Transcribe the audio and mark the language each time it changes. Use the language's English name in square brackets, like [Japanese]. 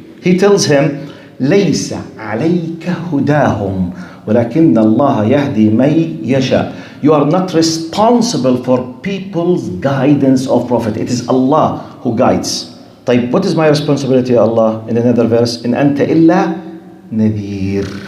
[English] He tells him, [Arabic] ليس عليك هداهم ولكن الله يهدي من يشاء. [English] You are not responsible for people's guidance of prophet. It is Allah who guides. طيب, what is my responsibility, Allah? In another verse, [Arabic] إن أنت إلا نذير.